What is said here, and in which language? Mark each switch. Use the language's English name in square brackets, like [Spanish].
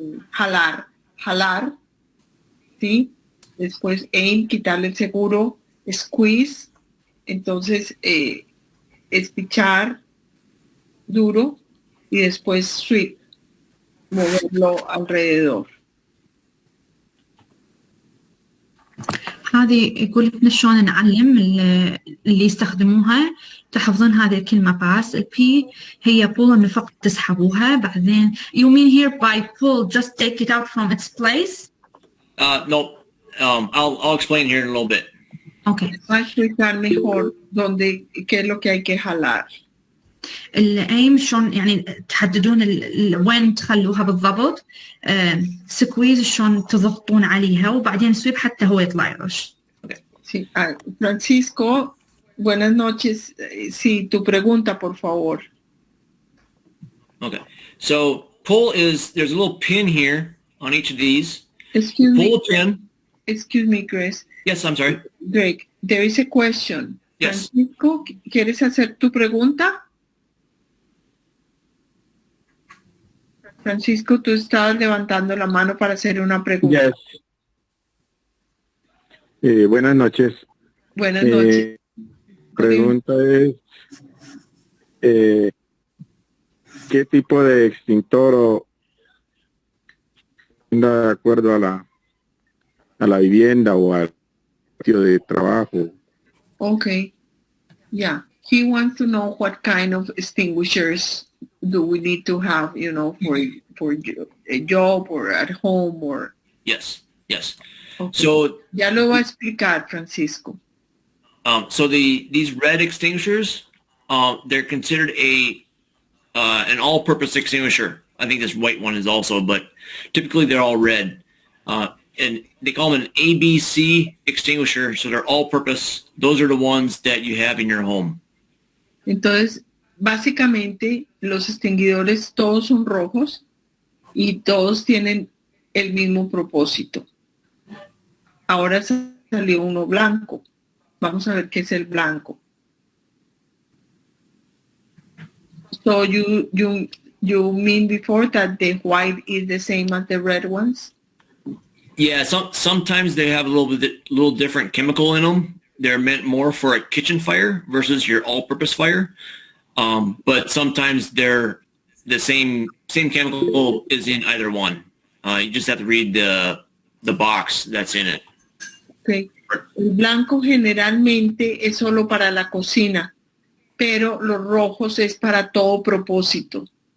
[Spanish] Jalar, ¿sí? Después aim, quitarle el seguro, squeeze, entonces espichar duro y después sweep, moverlo alrededor. [Arabic] هذه يقول لنا شلون نعلم اللي يستخدموها تحفظون هذه الكلمة باس. البي هي pull إنه فقط تسحبوها، بعدين [English] you mean here by pull just take it out from its place? No, I'll explain here in a little bit. Okay. [Spanish] Va a explicar mejor qué es lo que hay que jalar. [Arabic] الايم شلون يعني تحددون وين تخلوها بالضبط، سكويز شلون تضغطون عليها، وبعدين سويب حتى هو يطلع يرش. [Spanish] Sí. Francisco, buenas noches. Sí, tu pregunta, por favor. [English] Okay. So pull is, there's a little pin here on each of these. Excuse pull me. a pin. Excuse me, Chris. Yes, I'm sorry. Greg, there is a question. Yes. [Spanish] Francisco, ¿quieres hacer tu pregunta? Francisco, tú estabas levantando la mano para hacer una pregunta. Yes. Buenas noches. Buenas noches. Pregunta es, ¿qué tipo de extintor de acuerdo a la vivienda o al sitio de trabajo? [English] Okay. Yeah. He wants to know what kind of extinguishers do we need to have, for a job or at home or... Yes. Okay. [Spanish] So ya lo va a explicar, Francisco. [English] So these red extinguishers, they're considered an all-purpose extinguisher. I think this white one is also, but typically they're all red. And they call them an ABC extinguisher, so they're all-purpose. Those are the ones that you have in your home. [Spanish] Entonces, básicamente, los extinguidores todos son rojos y todos tienen el mismo propósito. Ahora salió uno blanco. Vamos a ver qué es el blanco. [English] So you mean before that the white is the same as the red ones? Yeah, sometimes they have a little different chemical in them. They're meant more for a kitchen fire versus your all-purpose fire. But sometimes they're the same chemical is in either one. You just have to read the box that's in it. Okay. [Spanish] El blanco generalmente es solo para la cocina, pero los rojos es para todo propósito.